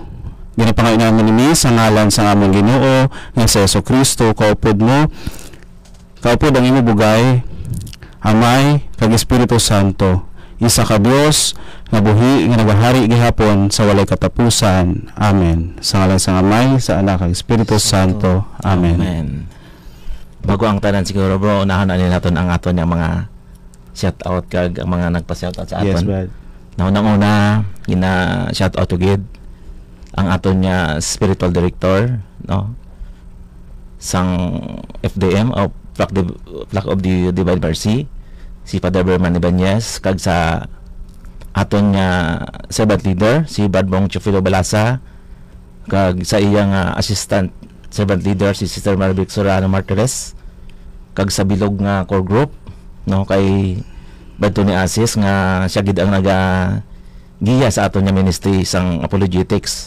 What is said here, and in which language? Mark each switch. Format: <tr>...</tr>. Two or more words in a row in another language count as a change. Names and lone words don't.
<hil>Ginapangain namin ni sa ngalan sa among Ginoo nga si Jesucristo, kaupod mo, kaupod ang imo bugay, Amay kag Espiritu Santo, isa ka Dios nga buhi nga nagahari gihapon sa walay katapusan. Amen. Sa ngalan sa Amay, sa Anak kag Espiritu Santo. Amen. Amen. Bago ang tanan siguro, bro, unahan na natin ang aton yung mga shout-out kag ang mga nagpa-shoutout sa aton.</hil> <en>Yes, Brad.</en> <hil>Naunang-una, shout-out to Gid ang aton niya</hil> <en>spiritual director,</en> <hil>no? Sang FDM o Flock of the Divine Mercy, si Father Berman Ibanez, kag sa aton niya</hil> <en>servant leader,</en> <hil>si Badbong Chufilo Balasa, kag sa iyang</hil> <en>assistant servant leader,</en> <hil>si Sister Marvic Sorano Martires, kag sa bilog nga</hil> <en>core group,</en> <hil>no, kay Badto ni Asis nga siya gid ang giya sa aton niya ministry sang apologetics.</hil>